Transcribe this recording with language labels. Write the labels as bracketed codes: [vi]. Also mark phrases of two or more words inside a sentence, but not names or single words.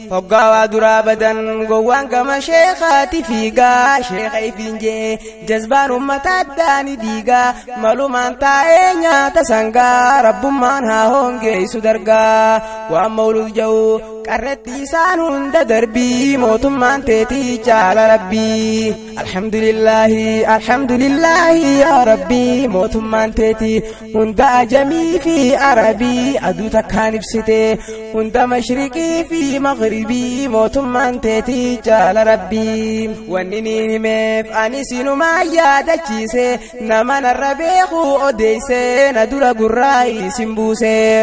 [om] Hoggaa waa duraa badan gowwaan gama sheekaati fiigaa, sheeka ifiin jee jazbaan ummata addaani diigaa, malumaan taa'ee nyaata sangaa, rabbummaan haa hongeessu dargaa. Waan mawlud ja'u qarretti isaan hunda darbii, mootummaan teeti jaala Rabbii. [ar] الحمد لله، الحمد لله يا ربي، [om] mootummaan teeti hunda ajamii fi arabii aduu takkaan ibsite, hunda mashriqii fi maghribii mootummaan teeti jaala Rabbii. Wanni niin himeef ani sinumaa yaadachiise, nama narra beeku odeeyse, na dura gurraa isin buuse.